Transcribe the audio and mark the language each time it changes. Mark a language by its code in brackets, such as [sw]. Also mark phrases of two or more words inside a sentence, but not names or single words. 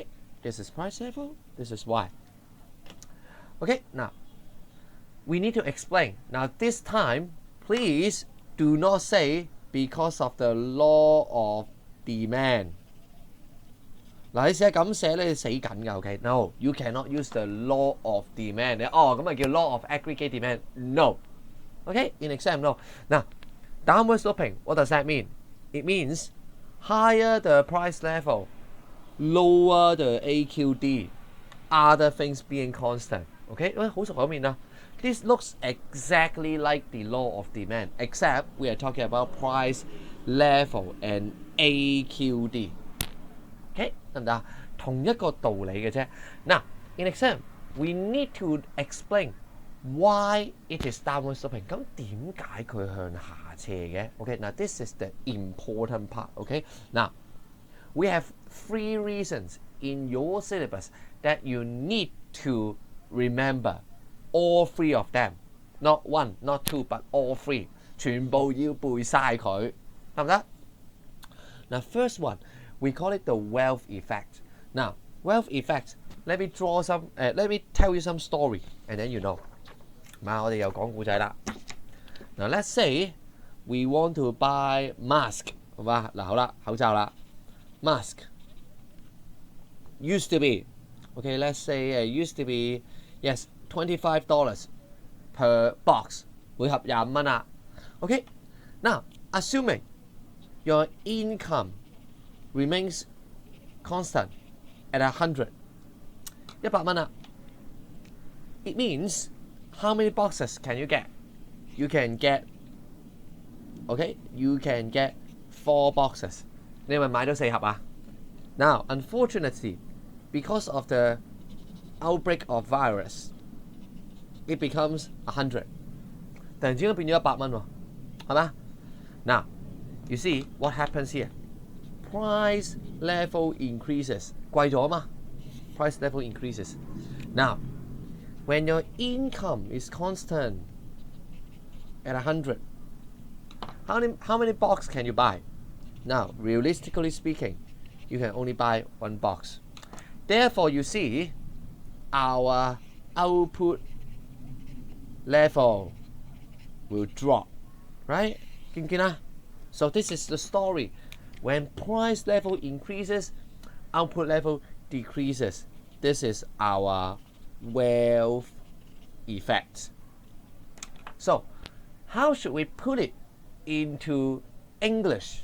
[en] This is price level. This is why. OK, now we need to explain. Now this time, please do not say because of the law of demand. [yue] 嗱，你試下咁寫咧，你死緊㗎。 [en] OK， no, you cannot use the law of demand. [yue] 你咁咪叫 [en] law of aggregate demand? No. OK, in exam, no. Now, downward sloping, what does that mean? It means higher the price level, lower the AQD, other things being constant. OK， [yue] 好熟口面啦。 [en] This looks exactly like the law of demand, except we are talking about price level and AQD. OK， [yue] 得唔得？同一個道理嘅啫。 [en] Now, in exam, we need to explain why it is downward sloping. [yue] 咁點解佢向下斜嘅 ？ [en] OK， now this is the important part. OK， now we have 3 reasons in your syllabus that you need to remember. All 3 of them, not 1, not 2, but all 3. [yue] 全部要背晒佢，得唔得？ [en] Now, first one, we call it the wealth effect. Now, wealth effect. Let me tell you some story, and then you know. [yue] 我哋又講故仔啦。 [en] Now, let's say we want to buy mask， [yue] 好嘛？嗱，好啦，口罩啦 ， [en] mask used to be Okay, let's say it used to be yes $25 per box， [yue] 每盒25蚊啦。 [en] Okay, now assuming your income remains constant at 100， [yue] 100 蚊啦。 [en] It means how many boxes can you get? You can get, okay, you can get 4 boxes. [yue] 你係咪買到4盒啊？ [en] Now, unfortunately, because of the outbreak of virus, it becomes 100. [yue] 突然之間變咗100蚊喎，係嘛？ [en] Now, you see what happens here? Price level increases. [yue] 貴咗嘛？ [en] Price level increases. Now, when your income is constant at 100, how many boxes can you buy? Now, realistically speaking, you can only buy 1 box. Therefore, you see, our output level will drop, right? [yue] 見唔見啊？ [en] So this is the story. When price level increases, output level decreases. This is our wealth effect. So, how should we put it into English?